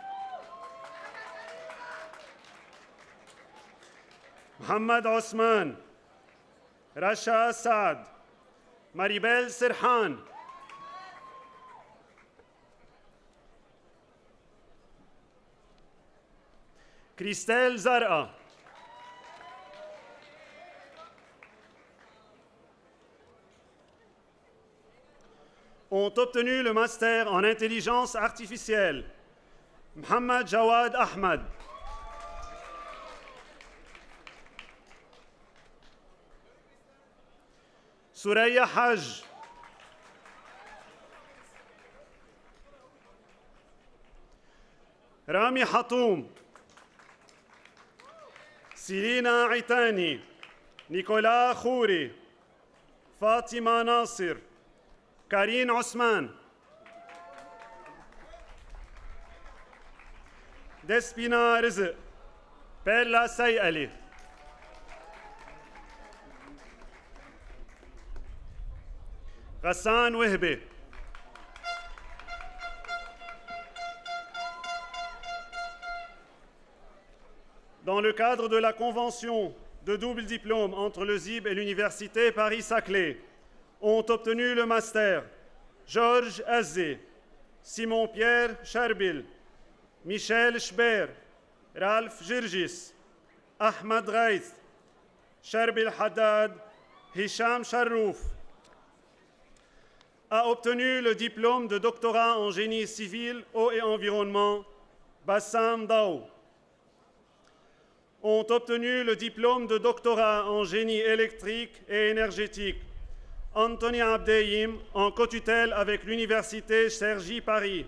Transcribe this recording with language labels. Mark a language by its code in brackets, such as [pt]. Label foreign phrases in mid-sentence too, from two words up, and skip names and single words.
[fr] محمد عثمان، رشا سعد، ماريبيل سرحان، كريستيل زرقا، ont obtenu le master en intelligence artificielle. Mohamed Jawad Ahmad, Suraya Haj, Rami Hatoum, Silina Aitani, Nicolas Khouri, Fatima Nasir, Karine Osman, Despina Rizq, Perla Sayali, Ghassan Wehbe, dans le cadre de la convention de double diplôme entre le ZIB et l'Université Paris-Saclay, ont obtenu le master Georges Azé, Simon-Pierre Charbil, Michel Schber, Ralph Girgis, Ahmad Ghaith, Charbil Haddad, Hicham Charrouf. A obtenu le diplôme de doctorat en génie civil, eau et environnement Bassam Daou. Ont obtenu le diplôme de doctorat en génie électrique et énergétique Anthony Abdeyim, en co-tutelle avec l'Université Cergy Paris.